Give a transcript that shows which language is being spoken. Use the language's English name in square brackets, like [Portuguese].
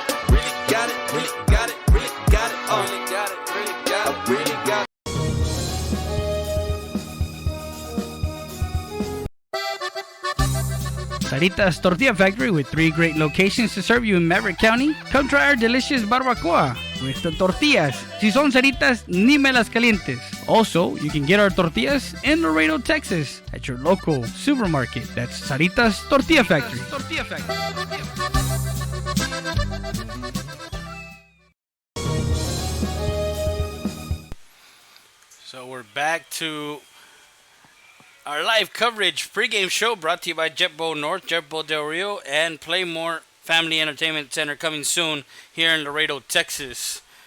[English] Really got it, really got it, really got it, really got it, really got it, really got it. Sarita's Tortilla Factory, with 3 great locations to serve you in Maverick County. Come try our delicious barbacoa with the tortillas. [Spanish] Si son Saritas, ni me las calientes. [English] Also, you can get our tortillas in Laredo, Texas at your local supermarket. That's Sarita's Tortilla Factory. So we're back to our live coverage pregame show brought to you by JetBoat North, JetBoat Del Rio, and Playmore Family Entertainment Center, coming soon here in Laredo, Texas.